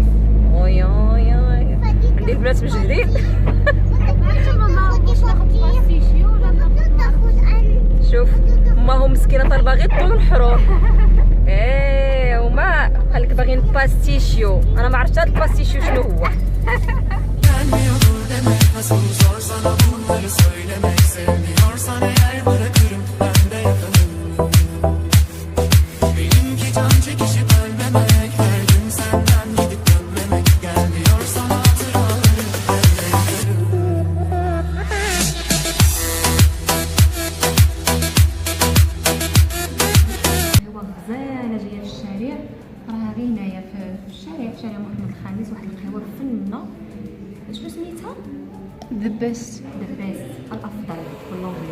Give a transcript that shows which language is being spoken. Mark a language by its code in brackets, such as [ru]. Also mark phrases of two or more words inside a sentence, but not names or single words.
[ar] وي عندي البنات مجهدين. شوف ما مسكينه طالبه غير الطون والحرور. ايه وما قالك باغيين باستيشيو. انا ما عرفتش هذا الباستيشيو شنو هو. [tr] Gelmiyordur demek, nasıl zor sana bunları söylemek, sevmiyorsan eğer bırakırım ben de yakarım. Benimki can çekişip ölmemek, her gün senden gidip dönmemek, gelmiyorsan hatıralarım ben de yakarım. [ar] هو غزاله جايه في الشارع راها غير هنايا في شارع محمد الخامس. واحد القهوه فنه شنو سميتها؟ [en] the best [ar] الافضل باللونجلي.